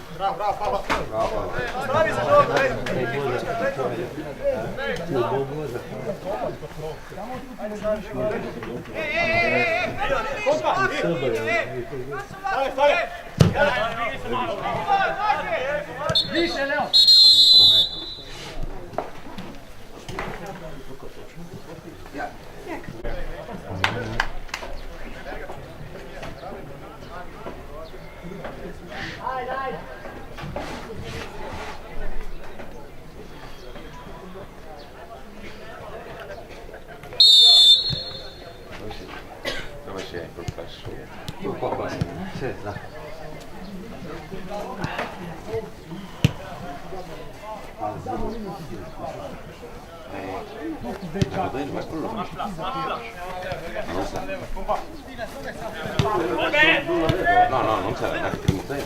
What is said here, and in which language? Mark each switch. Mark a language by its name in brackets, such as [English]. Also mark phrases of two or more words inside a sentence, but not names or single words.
[Serbian] Bravo, Pava. Stavi se dobro, više, Leo! Ajde! [Italian] Dove c'è quel passo? Sì, dai. No, non c'era neanche il primo tempo.